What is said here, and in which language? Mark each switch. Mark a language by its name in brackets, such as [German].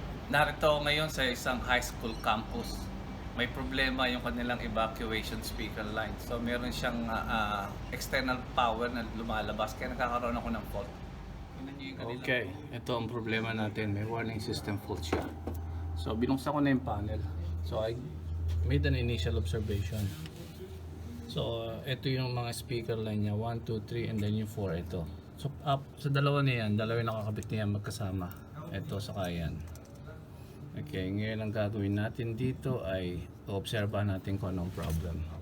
[Filipino] Narito ako ngayon sa isang high school campus. May problema yung kanilang evacuation speaker line. So meron siyang external power na lumalabas kaya nagkakaroon ako ng fault. Okay, ito ang problema natin. May warning system fault siya. So binuksan ko na yung panel. [English] So I made an initial observation. [Filipino] So ito yung mga speaker line niya, 1, 2, 3 and then yung 4 ito. So up sa dalawa niyan, dalawa yung nakakabit niyan magkasama. Ito saka yan. Okay, ngayon ang gagawin natin dito ay obserbahan natin kung anong problem.